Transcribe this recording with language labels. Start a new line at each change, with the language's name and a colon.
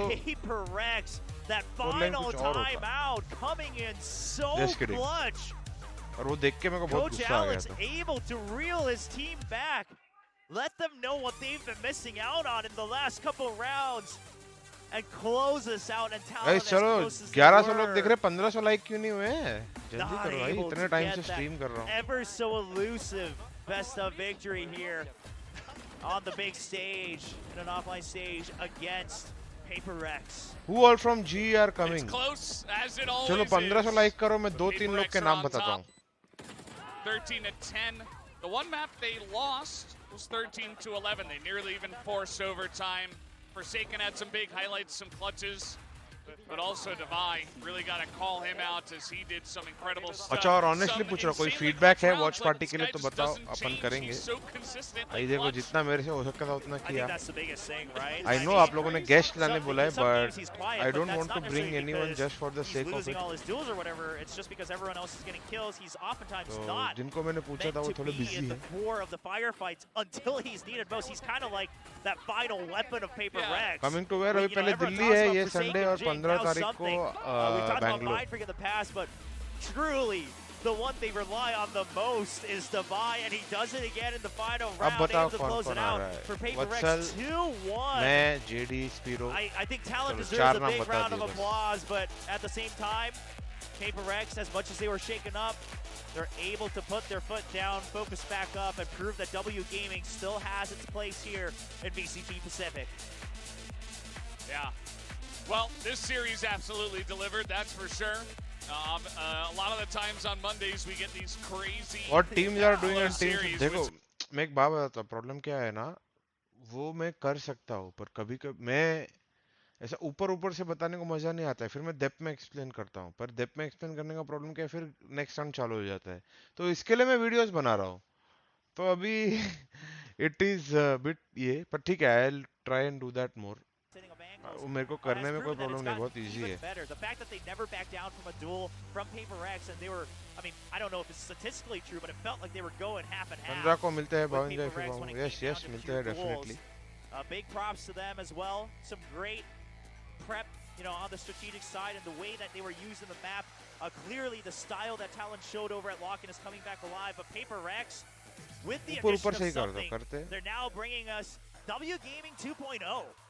English: PRX, that final timeout coming in so clutch.
Hindi: और वो देख के मेरे को बहुत गुस्सा आ गया था.
English: able to reel his team back. Let them know what they've been missing out on in the last couple rounds and close this out and Talon as close as
Hindi: 1100 लोग देख रहे 1500 लाइक क्यों नहीं हुए? जल्दी करो भाई, इतने टाइम से स्ट्रीम कर रहा हूं.
English: Ever so elusive best of victory here on the big stage, in an offline stage against PRX. Who all from G are coming? It's close as it always
Hindi: चलो 1500 लाइक करो, मैं 2-3 लोग के नाम बताता हूं.
English: 13-10. The one map they lost was 13-11. They nearly even forced overtime. Forsaken had some big highlights, some clutches. But also 𝘼𝐼 really got to call him out as he did some incredible stuff.
Hindi: अच्छा और honestly पूछ रहा कोई feedback है watch party के लिए तो बताओ अपन करेंगे आई देखो जितना मेरे से हो सकता था उतना किया आई नो आप लोगों ने गेस्ट लाने बोला है
English: but I don't want to bring anyone just for the sake of it
Hindi: तो जिनको मैंने पूछा था वो थोड़े बिजी हैं कमिंग टू वेयर अभी पहले दिल्ली है ये संडे और 15 तारीख को Bangalore.
English: Truly, the one they rely on the most is 𝘼𝐼, and he does it again in the final round. Able to close it out for PRX 2-1.
Hindi: मैं JD Spiro.
English: I think Talon deserves a big round of applause, but at the same time, PRX, as much as they were shaken up, they're able to put their foot down, focus back up, and prove that W Gaming still has its place here in VCT Pacific. Yeah. Well, this series absolutely delivered, that's for sure. A lot of the times on Mondays we get these crazy. What teams are doing on teams?
Hindi: देखो, मैं एक बात बताता हूँ. Problem क्या है ना, वो मैं कर सकता हूँ, पर कभी-कभी मैं ऐसा ऊपर से बताने को मजा नहीं आता है. फिर मैं डेप्थ में एक्सप्लेन करता हूँ. पर डेप्थ में एक्सप्लेन करने का प्रॉब्लम क्या है, फिर नेक्स्ट राउंड चालू हो जाता है. तो इसके लिए मैं वीडियोस बना रहा हूँ. तो अभी इट इज बिट ये, पर ठीक है.
English: I will try and do that more.
Hindi: वो मेरे को करने में कोई प्रॉब्लम नहीं, बहुत इजी है.
English: The fact that they never backed down from a duel from PRX and they were, I mean, I don't know if it's statistically true, but it felt like they were going half and half.
Hindi: 15 को मिलते हैं भाविन जी फिर yes मिलते हैं definitely.
English: Big props to them as well. Some great prep, you know, on the strategic side and the way that they were using the map. Clearly the style that Talon showed over at Lock-in is coming back alive, but PRX with the addition of something, they're now bringing us W Gaming 2.0.